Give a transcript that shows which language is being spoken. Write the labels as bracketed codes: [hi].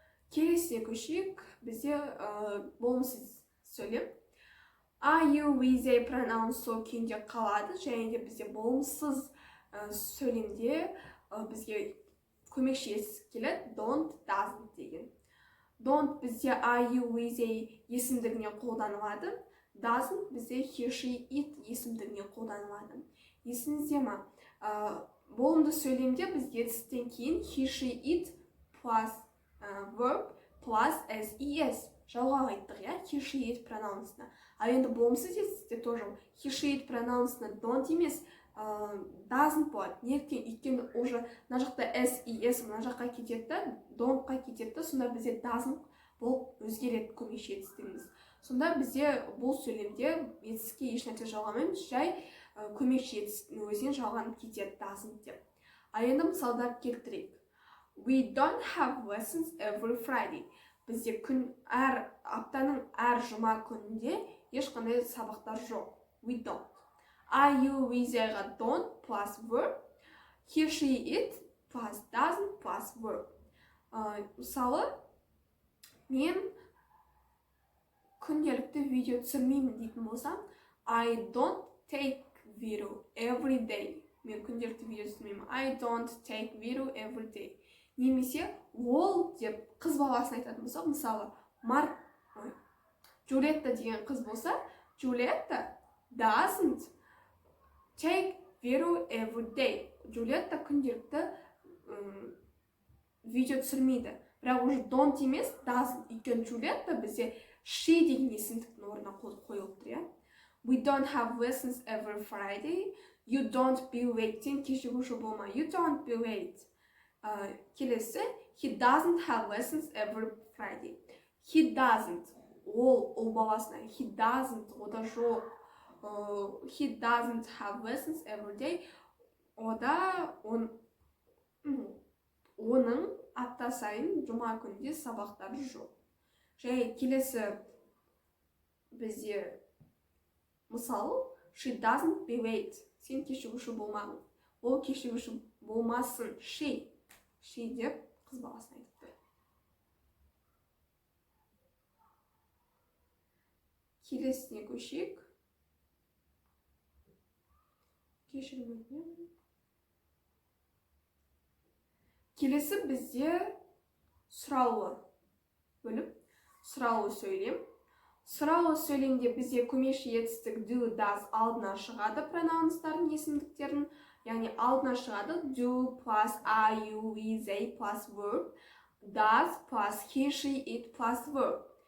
[kk] Келесіне көшейік, бізде болымсыз сөйлем. I, you, we, they pronounce сол күйінде қалады, және де бізде болымсыз сөйлемде бізге көмекші етістік келеді, don't, doesn't деген. Don't бізде I, you, we, they есімдігіне қолданылады. Doesn't бізде he, she, it есімдігіне қолданылады. Есіңізде ма? Болымды сөйлемде біз етістіктен кейін he, she, it plus verb plus s, es жалғау айттық, he, she, it прононсына. А енді болымсыз етістікте тоже he, she, it прононсына don't емес, doesn't болады. Неліктен? Өйткені уже мына жақта s, es мына жаққа кетеді, don't-қа кетеді, сонда бізде doesn't болып өзгереді көмекші етістігіміз. Сонда бізде бұл сөйлемде етістікке ешнәрсе жалғамаймыз, жай көмекші етістігінің өзінен жалғанып кетеді doesn't деп. А енді мысалдар келтірейік. [en] We don't have lessons every Friday. [kk] Бізде аптаның әр жұма күнінде ешқандай сабақтар жоқ. [en] We don't. I, you, we, they-ға don't plus verb, he, she, it plus doesn't plus verb. [kk] Мысалы, мен күнделікті видео түсірмеймін дейтін болсам, [en] I don't take video every day. [kk] Мен күнделікті видео түсірмеймін. [en] I don't take video every day. [kk] Немесе ол деп қыз баласын айтатын болсақ, мысалы, Джулетта деген қыз болса, Джулетта [en] doesn't take video every day. [kk] Джулетта күнделікті видео түсірмейді. Бірақ уже don't емес, doesn't. Өйткені Джулетта бізде she деген есімдіктің орнына қойылып тұр. [en] We don't have lessons every Friday. You don't be late. [kk] Сен кешігуші болма. [en] You don't be late. Келесі, He doesn't have lessons every Friday. He doesn't. [kk] Ол баласына. [en] He doesn't. [kk] Ода жоқ. [en] He doesn't have lessons every day. [kk] Ода оның апта сайын жұма күнде сабақтары жоқ. Және келесі бізде мысалы, [en] she doesn't be late. [kk] Сен кешігуші болмағын. Ол кешігуші болмасын. She деп қыз баласына айтыпты. Келесіне көшейік. Кешірім өтінемін. Келесі бізде сұраулы бөлім. Сұраулы сөйлем. Сұраулы сөйлемде бізде көмеші етістік do, does алдына шығады прононстардың есімдіктердің. Яғни алдына шығады do plus are, you, we, they plus verb, does plus he, she, it plus verb.